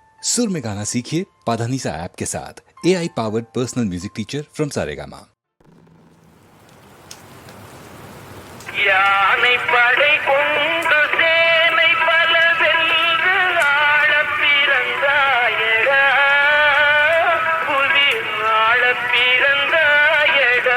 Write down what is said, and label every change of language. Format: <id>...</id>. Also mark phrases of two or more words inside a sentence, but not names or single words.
<hi>सुर में गाना सीखिए पाधानीसा ऐप के साथ।</hi> <en>AI powered personal music teacher from</en> <hi>सारेगामा।</hi> <ta>யானை படை கொண்டு சேனை பல வென்று ஆளப் பிறந்தாயடா, புவி ஆளப் பிறந்தாயடா.</ta>